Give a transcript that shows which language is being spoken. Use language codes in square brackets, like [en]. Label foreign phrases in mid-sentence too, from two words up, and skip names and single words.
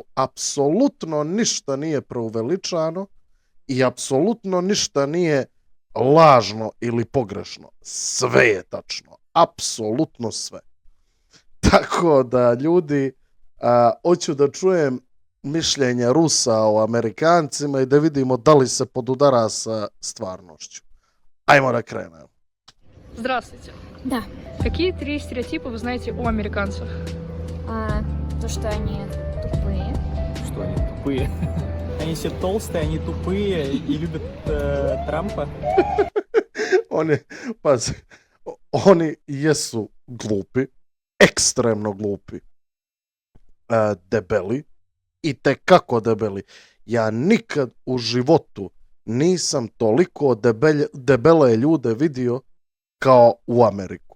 [sr] Apsolutno ništa nije preuveličano i apsolutno ništa nije lažno ili pogrešno. Sve je tačno. Apsolutno sve. Tako da, ljudi, hoću da čujem mišljenje Rusa o Amerikancima i da vidimo da li se podudara sa stvarnošću. Ajmo da krenemo. [ru] Здравствуйте. Да. Какие 3 стереотипа вы знаете о американцах? То, что они тупые. Что они тупые? Они все толстые, они тупые и любят Трампа. [sr] Oni jesu glupi, ekstremno glupi, debeli, i tekako debeli. Ja nikad u životu nisam toliko debele ljude vidio kao u Ameriku.